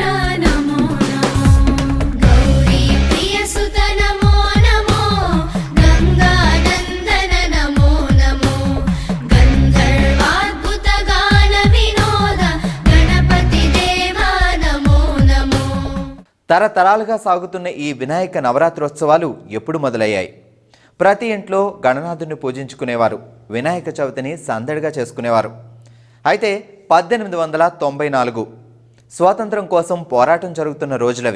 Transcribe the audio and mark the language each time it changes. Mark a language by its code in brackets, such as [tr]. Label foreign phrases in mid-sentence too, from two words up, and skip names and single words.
[sa] नमो नमो गौरी प्रिय सुत नमो नमो गंगानंदन नमो नमो गंधर्वाद्भुत गान विनोद गणपति देवा नमो नमो. [te] తరతరాలుగా సాగుతున్న ఈ వినాయక నవరాత్రోత్సవాలు ఎప్పుడు మొదలయ్యాయి? ప్రతి ఇంట్లో గణనాథుని పూజించుకునేవారు, వినాయక చవితిని సందడిగా చేసుకునేవారు. అయితే 1894 స్వాతంత్రం కోసం పోరాటం జరుగుతున్న రోజులవి.